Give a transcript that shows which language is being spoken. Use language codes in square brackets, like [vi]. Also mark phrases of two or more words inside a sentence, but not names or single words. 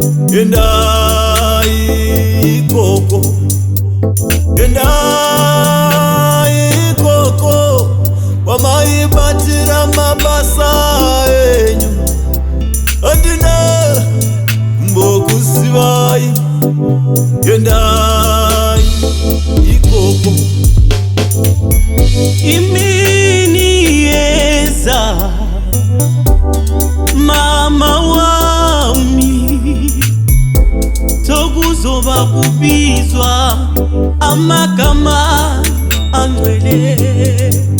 [sn] endai ikoko, endai ikoko, wamaibatira mabasa enyu, andina mbokusivai, endai ikoko. [nd] Imini yeza mama wami, tokuzoba kubizwa amagama angcwele.